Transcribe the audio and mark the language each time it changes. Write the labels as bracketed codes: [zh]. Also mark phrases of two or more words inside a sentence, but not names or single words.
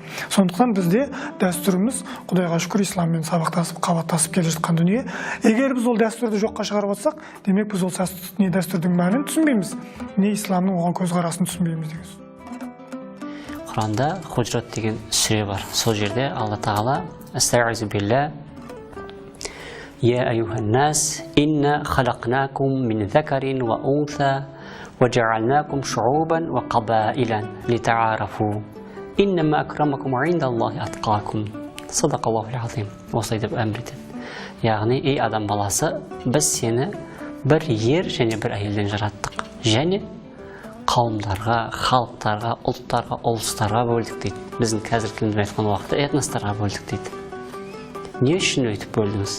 [kk] Сондықтан бізде дәстүріміз, Құдайға шүкір, исламмен сабақтасып, қабаттасып келе жатқан дүние. Егер біз ол дәстүрді жоққа шығарып отырсақ, демек біз ол не дәстүрдің мәнін түсінбейміз, не исламның оған көзқарасын түсінбейміз деген сөз. Құранда Худжрат деген сүре бар. Сол жерде [ar] Алла Тағала أستعيذ بالله يا أيها الناس إنا خلقناكم من ذكر وأنثى وجعلناكم شعوبا وقبائل لتعارفوا إن أكرمكم عند الله أتقاكم. صدق الله العظيم. [kk] Осылай деп әмір етеді. Яғни, ей адам баласы, біз сені бір ер және бір әйелден жараттық. Және қауымдарға, халықтарға, ұлттарға, ұлыстарға бөлдік дейді. Біздің қазір тілінде айтқан уақытта этностарға бөлдік дейді. Не үшін өйтіп бөлдіңіз?